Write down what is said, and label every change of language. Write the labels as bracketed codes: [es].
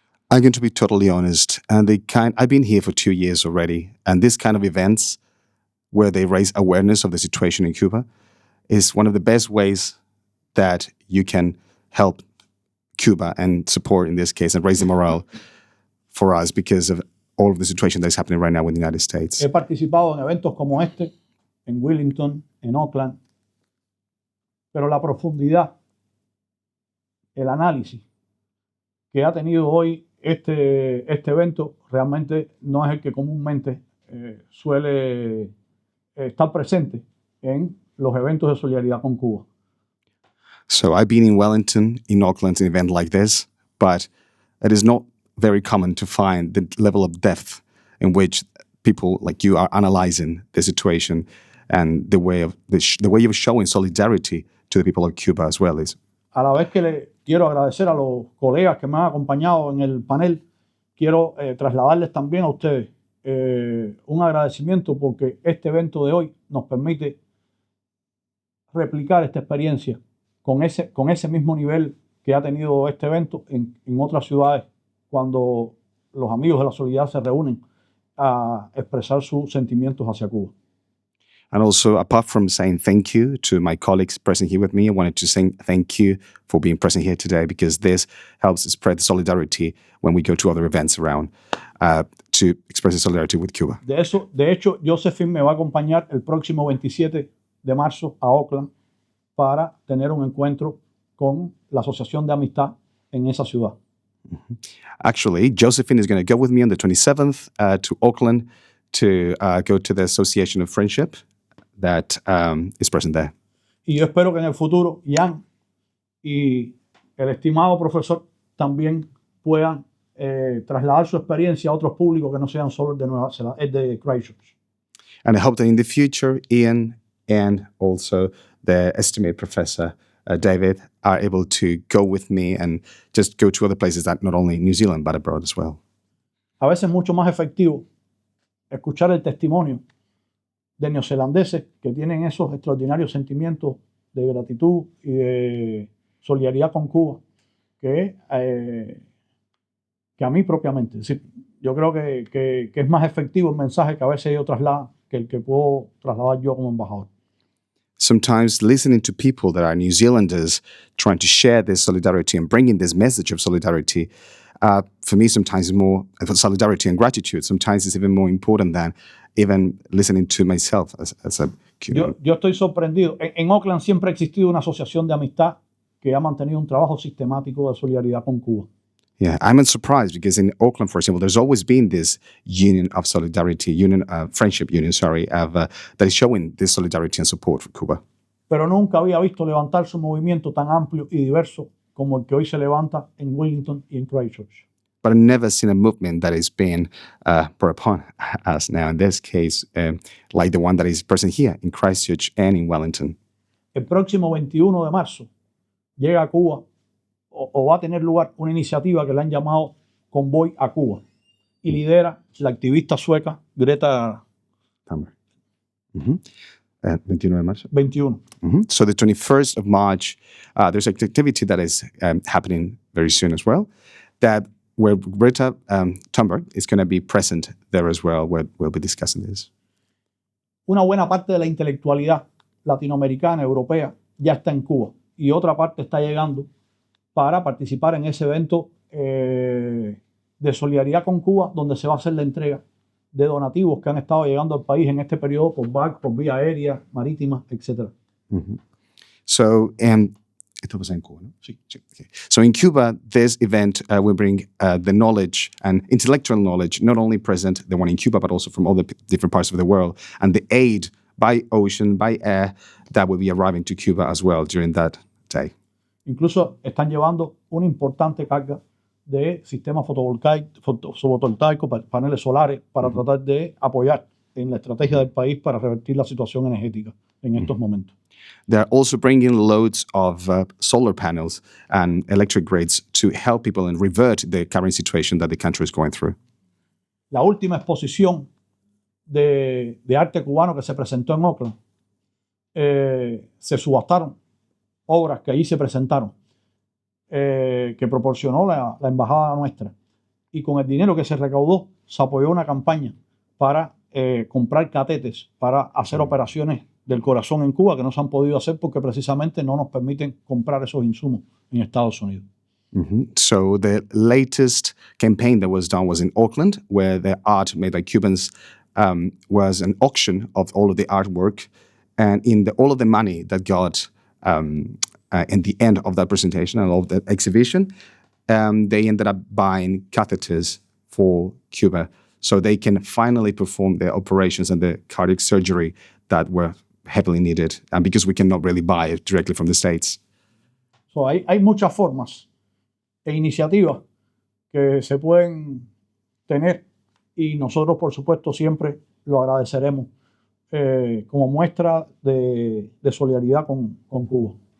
[en] I'm going to be totally honest. And I've been here for 2 years already, and this kind of events where they raise awareness of the situation in Cuba is one of the best ways that you can help Cuba and support, in this case, and raise the morale for us because of all of the situation that is happening right now in the United States. [es] He participado en eventos como este, en Wellington, en Auckland, pero la profundidad, el análisis que ha tenido hoy este evento realmente no es el que comúnmente suele estar presente en los eventos de solidaridad con Cuba. [en] So I've been in Wellington, in Auckland, an event like this, but it is not very common to find the level of depth in which people like you are analyzing the situation and the way of showing solidarity to the people of Cuba as well is. [es] A la vez que le quiero agradecer a los colegas que me han acompañado en el panel, quiero trasladarles también a ustedes un agradecimiento porque este evento de hoy nos permite replicar esta experiencia con ese mismo nivel que ha tenido este evento en otras ciudades cuando los amigos de la solidaridad se reúnen a expresar sus sentimientos hacia Cuba. [en] And also, apart from saying thank you to my colleagues present here with me, I wanted to say thank you for being present here today, because this helps spread solidarity when we go to other events around to express solidarity with Cuba. [es] De hecho, Josephine me va a acompañar el próximo 27 de marzo a Oakland para tener un encuentro con la Asociación de Amistad en esa ciudad. [en] Actually, Josephine is going to go with me on the 27th to Oakland to go to the Association of Friendship that is present there. [es] Y yo espero que en el futuro Jan y el estimado profesor también puedan trasladar su experiencia a otros públicos que no sean solo el de Nueva Zelanda, el de Christchurch. [en] And I hope that in the future, Ian and also the estimate professor, David, are able to go with me and just go to other places that not only New Zealand but abroad as well. [es] A veces es mucho más efectivo escuchar el testimonio de neozelandeses que tienen esos extraordinarios sentimientos de gratitud y de solidaridad con Cuba que a mí propiamente. Es decir, yo creo que es más efectivo el mensaje que a veces ellos trasladan que el que puedo trasladar yo como embajador. [en] Sometimes listening to people that are New Zealanders trying to share this solidarity and bringing this message of solidarity, for me sometimes more solidarity and gratitude, sometimes it's even more important than even listening to myself as a Cuban. [es] Yo estoy sorprendido. En Oakland siempre ha existido una asociación de amistad que ha mantenido un trabajo sistemático de solidaridad con Cuba. [en] Yeah, I'm surprised because in Auckland, for example, there's always been this union of solidarity, friendship union, that is showing this solidarity and support for Cuba. [es] Pero nunca había visto levantarse un movimiento tan amplio y diverso como el que hoy se levanta en Wellington y en Christchurch. [en] But I've never seen a movement that is being brought upon us now, in this case, like the one that is present here in Christchurch and in Wellington. [es] El próximo 21 de marzo llega a Cuba o va a tener lugar una iniciativa que le han llamado Convoy a Cuba y lidera la activista sueca Greta Thunberg. 21 de marzo. 21. [en] So the 21st of March, there's an activity that is happening very soon as well, where Greta Thunberg is going to be present there as well, where we'll be discussing this. [es] Una buena parte de la intelectualidad latinoamericana, europea, ya está en Cuba y otra parte está llegando para participar en ese evento de solidaridad con Cuba, donde se va a hacer la entrega de donativos que han estado llegando al país en este periodo por barco, por vía aérea, marítima, etc. So, esto pasa en Cuba, ¿no? Sí. Okay. [en] So in Cuba, this event will bring the knowledge and intellectual knowledge, not only present, the one in Cuba, but also from all the different parts of the world, and the aid by ocean, by air, that will be arriving to Cuba as well during that day. [es] Incluso están llevando una importante carga de sistemas fotovoltaicos, paneles solares, para tratar de apoyar en la estrategia del país para revertir la situación energética en estos momentos. [en] They're also bringing loads of solar panels and electric grids to help people and revert the current situation that the country is going through. [es] La última exposición de arte cubano que se presentó en Oakland, se subastaron obras que allí se presentaron, que proporcionó la embajada nuestra. Y con el dinero que se recaudó, se apoyó una campaña para comprar catéteres, para hacer operaciones del corazón en Cuba que no se han podido hacer porque precisamente no nos permiten comprar esos insumos en Estados Unidos. [en] So the latest campaign that was done was in Auckland, where the art made by Cubans was an auction of all of the artwork, and all of the money that got in the end of that presentation and of the exhibition, they ended up buying catheters for Cuba so they can finally perform their operations and the cardiac surgery that were heavily needed, and because we cannot really buy it directly from the States. [es] So hay muchas formas e iniciativas que se pueden tener y nosotros, por supuesto, siempre lo agradeceremos como muestra de solidaridad con Cuba.